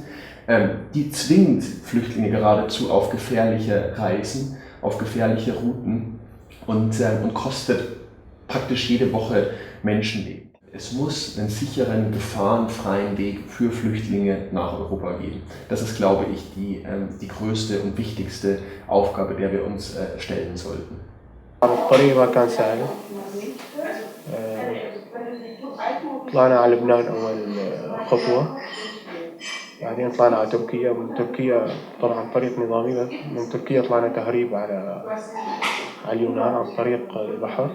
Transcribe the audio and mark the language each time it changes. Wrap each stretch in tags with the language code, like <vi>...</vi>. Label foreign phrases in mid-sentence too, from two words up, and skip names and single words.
<de>Die zwingt Flüchtlinge geradezu auf gefährliche Reisen, auf gefährliche Routen und kostet praktisch jede Woche Menschenleben. Es muss einen sicheren, gefahrenfreien Weg für Flüchtlinge nach Europa geben. Das ist, glaube ich, die größte und wichtigste Aufgabe, der wir uns stellen sollten.</de> <ar>الطريق ما كان سهل. طلعنا على لبنان أول خطوة، بعدين طلعنا على تركيا. من تركيا طبعا طريق نظامي، من تركيا طلعنا تهريب على اليونان عن طريق البحر.</ar>